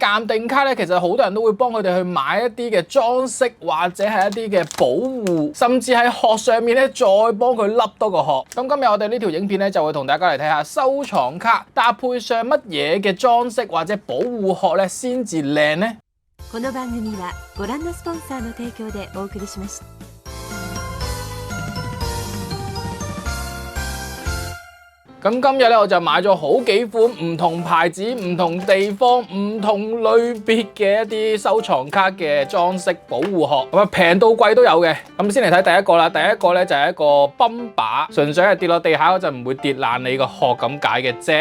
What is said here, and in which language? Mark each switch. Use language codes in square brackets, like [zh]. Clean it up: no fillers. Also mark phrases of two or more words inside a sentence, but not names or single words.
[yue] 鑑定卡咧，其實好多人都會幫佢哋去買一啲嘅裝飾或者係一啲嘅保護，甚至喺殼上面咧再幫佢笠多個殼。咁今日我哋呢條影片咧就會同大家嚟睇下收藏卡搭配上乜嘢嘅裝飾或者保護殼咧先至靚呢？ [ja] この番組はご覧のスポンサーの提供でお送りしました。 [yue] 咁今日咧我就買咗好幾款唔同牌子、唔同地方、唔同類別嘅一啲收藏卡嘅裝飾保護殼，咁啊平到貴都有嘅。咁先嚟睇第一個啦，第一個咧就係一個泵把，純粹係跌落地下嗰陣唔會跌爛你個殼咁解嘅啫。